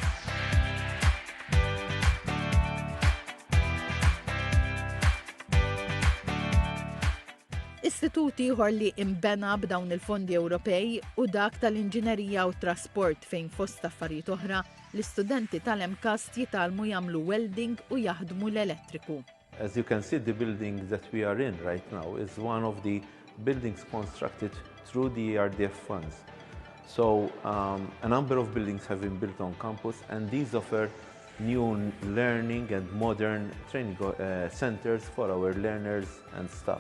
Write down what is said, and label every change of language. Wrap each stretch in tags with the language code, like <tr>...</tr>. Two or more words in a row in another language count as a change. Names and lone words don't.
<mt>Istituti ieħor li imbena b'dawn il-fondi Ewropej u dak tal-inġinerija u trasport fejn fost affarijiet oħra l-istudenti tal-MCAST jitalmu jagħmlu welding u jaħdmu l-elettriku.</mt> <en>As you can see, the building that we are in right now is one of the buildings constructed through the RDF funds. So a number of buildings have been built on campus, and these offer new learning and modern training centers for our learners and staff.</en>